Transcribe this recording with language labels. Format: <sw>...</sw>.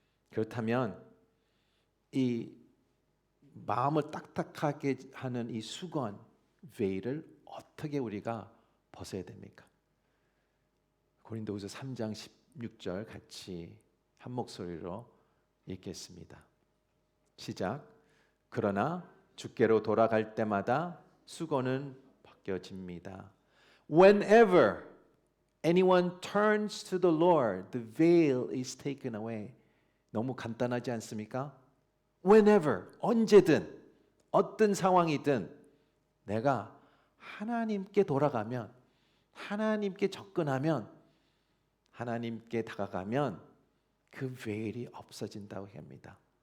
<ko>그렇다면 이 마음을 딱딱하게 하는 이 수건, veil을 어떻게 우리가 벗어야 됩니까? 고린도후서 3장 16절 같이 한 목소리로 읽겠습니다. 시작. 그러나 주께로 돌아갈 때마다 수건은 벗겨집니다.</ko> <en>Whenever anyone turns to the Lord, the veil is taken away.</en> <ko>너무 간단하지 않습니까? Whenever, 언제든, 어떤 상황이든 내가 하나님께 돌아가면, 하나님께 접근하면, 하나님께 다가가면 그 veil이 없어진다고 합니다.</ko>